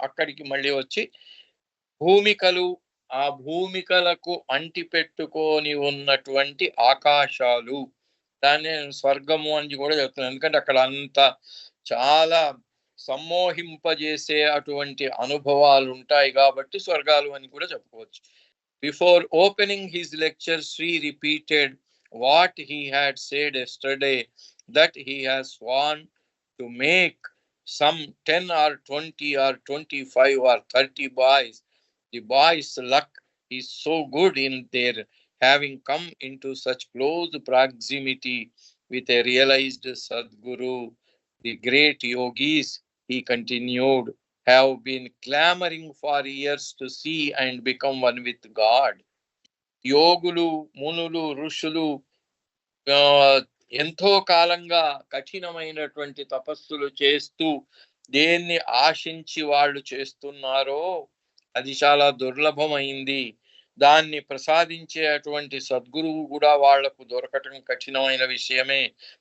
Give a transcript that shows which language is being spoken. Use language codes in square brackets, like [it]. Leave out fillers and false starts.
[te] అక్కడికి మళ్ళీ వచ్చి భూమికలు, ఆ భూమికలకు అంటి పెట్టుకొని ఉన్నటువంటి ఆకాశాలు, దాన్ని స్వర్గము అని కూడా చెప్తున్నాను. ఎందుకంటే అక్కడ అంత చాలా సమ్మోహింపజేసే అటువంటి అనుభవాలు ఉంటాయి కాబట్టి స్వర్గాలు అని కూడా చెప్పుకోవచ్చు. [en] Before opening his lecture, Sri repeated what he had said yesterday, that he has sworn to make some 10 or 20 or 25 or 30 boys. The boys' luck is so good in their having come into such close proximity with a realized Sadguru. The great yogis, he continued, have been clamoring for years to see and become one with God. [te] యోగులు, మునులు, ఋషులు ఆ, ఎంతో కాలంగా కఠినమైనటువంటి తపస్సులు చేస్తూ దేన్ని ఆశించి వాళ్ళు చేస్తున్నారో అది చాలా దుర్లభమైంది. దాన్ని ప్రసాదించేటువంటి సద్గురువు కూడా వాళ్లకు దొరకటం కఠినమైన విషయమే.